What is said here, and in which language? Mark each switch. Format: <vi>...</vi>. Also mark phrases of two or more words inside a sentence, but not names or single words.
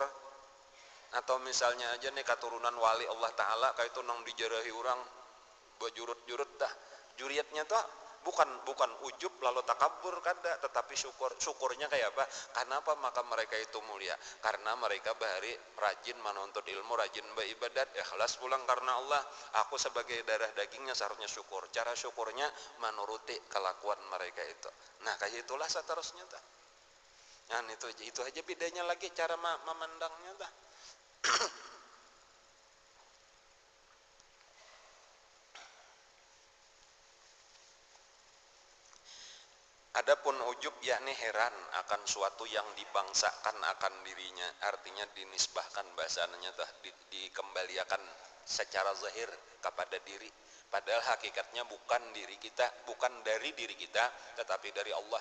<bjn>Atau misalnya aja nih keturunan wali Allah Ta'ala kayak itu nang dijarahi orang berjurut-jurut dah, juriatnya tuh bukan ujub lalu takabur kada, tetapi syukurnya kayak apa?</bjn> <id>Kenapa maka mereka itu mulia? Karena mereka bahari rajin menuntut ilmu, rajin beribadat, ikhlas pulang karena Allah. Aku sebagai darah dagingnya seharusnya syukur. Cara syukurnya menuruti kelakuan mereka itu. Nah kayak itulah seterusnya tak. Nah itu aja bedanya lagi cara memandangnya tak. Adapun ujub yakni heran akan suatu yang dibangsakan akan dirinya, artinya dinisbahkan bahasanya tah, dikembalikan secara zahir kepada diri, padahal hakikatnya bukan diri kita, bukan dari diri kita, tetapi dari Allah.</id>